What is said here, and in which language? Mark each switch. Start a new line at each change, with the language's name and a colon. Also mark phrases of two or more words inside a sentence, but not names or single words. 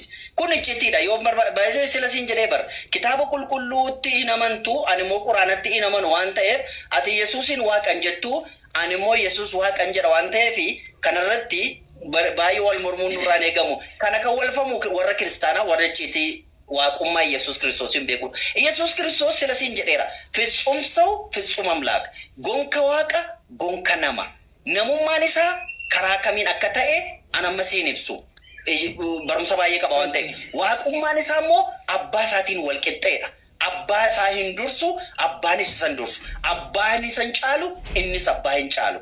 Oromo: Kun iccitiidha yoo baay'ee sila siin jedhee bar kitaaba qulqulluutti hin amantu ani immoo quraanatti hin amanu waan ta'eef ati Yesuusin waaqan jettu ani immoo Yesuus waaqan jedha waan ta'eef kanarratti baay'ee wal mormuun nurraan eegamu. Kana kan walfamu warra kiristaanaa warra icciitii waaqummaa Yesuus Kiristoosin beekuudha. Yesuus Kiristoos sila siin jedheera.
Amharic: ፍጹም ሰው ፍጹም አምላክ
Oromo: gonka waaqa gonka nama. Namummaan isaa karaa kamiin akka ta'e anamma siin ibsu. Barumsa baay'ee qaba waan ta'eef. Waaqummaan isaa immoo abbaa isaatiin wal qixxeedha. Abbaa isaa hin dursu, abbaan isa san dursu. Abbaan isa hin caalu, innis abbaa hin caalu.